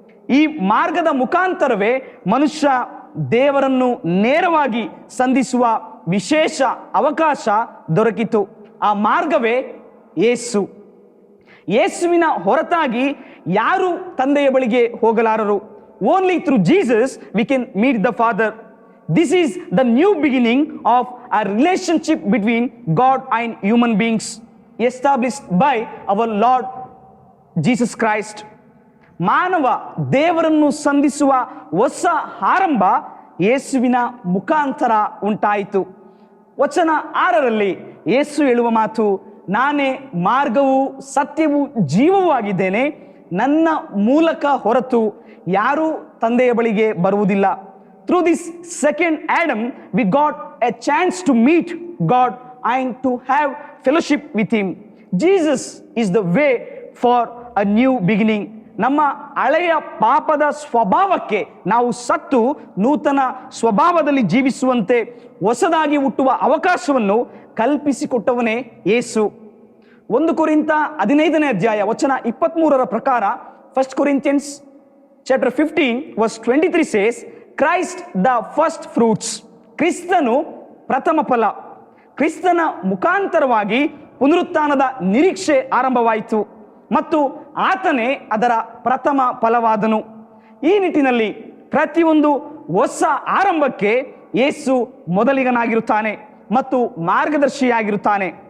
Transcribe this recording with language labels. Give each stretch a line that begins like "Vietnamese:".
Kannada: ಈ ಮಾರ್ಗದ ಮುಖಾಂತರವೇ ಮನುಷ್ಯ ದೇವರನ್ನು ನೇರವಾಗಿ ಸಂಧಿಸುವ ವಿಶೇಷ ಅವಕಾಶ ದೊರಕಿತು. ಆ ಮಾರ್ಗವೇ ಯೇಸು. ಯೇಸುವಿನ ಹೊರತಾಗಿ ಯಾರು ತಂದೆಯ ಬಳಿಗೆ ಹೋಗಲಾರರು.
English: Only through Jesus we can meet the father. This is the new beginning of a relationship between God and human beings established by our Lord Jesus Christ.
Kannada: ಮಾನವ ದೇವರನ್ನು ಸಂಧಿಸುವ ಹೊಸ ಆರಂಭ ಯೇಸುವಿನ ಮುಖಾಂತರ ಉಂಟಾಯಿತು. ವಚನ 6ರಲ್ಲಿ ಯೇಸು ಹೇಳುವ ಮಾತು, ನಾನೇ ಮಾರ್ಗವೂ ಸತ್ಯವೂ ಜೀವವೂ ಆಗಿದ್ದೇನೆ, ನನ್ನ ಮೂಲಕ ಹೊರತು ಯಾರೂ ತಂದೆಯ ಬಳಿಗೆ ಬರುವುದಿಲ್ಲ.
English: Through this second Adam, we got a chance to meet God and to have fellowship with Him. Jesus is the way for a new beginning.
Kannada: ನಮ್ಮ ಹಳೆಯ ಪಾಪದ ಸ್ವಭಾವಕ್ಕೆ ನಾವು ಸತ್ತು ನೂತನ ಸ್ವಭಾವದಲ್ಲಿ ಜೀವಿಸುವಂತೆ ಹೊಸದಾಗಿ ಹುಟ್ಟುವ ಅವಕಾಶವನ್ನು ಕಲ್ಪಿಸಿಕೊಟ್ಟವನೇ ಯೇಸು. 1 ಕೊರಿಂಥ 15ನೇ ಅಧ್ಯಾಯ ವಚನ 23ರ ಪ್ರಕಾರ,
English: 1 Corinthians chapter 15 verse 23 says, Christ the first fruits.
Kannada: ಕ್ರಿಸ್ತನು ಪ್ರಥಮ ಫಲ. ಕ್ರಿಸ್ತನ ಮುಖಾಂತರವಾಗಿ ಪುನರುತ್ಥಾನದ ನಿರೀಕ್ಷೆ ಆರಂಭವಾಯಿತು ಮತ್ತು ಆತನೇ ಅದರ ಪ್ರಥಮ ಫಲವಾದನು. ಈ ನಿಟ್ಟಿನಲ್ಲಿ ಪ್ರತಿಯೊಂದು ಹೊಸ ಆರಂಭಕ್ಕೆ ಯೇಸು ಮೊದಲಿಗನಾಗಿರುತ್ತಾನೆ ಮತ್ತು ಮಾರ್ಗದರ್ಶಿಯಾಗಿರುತ್ತಾನೆ.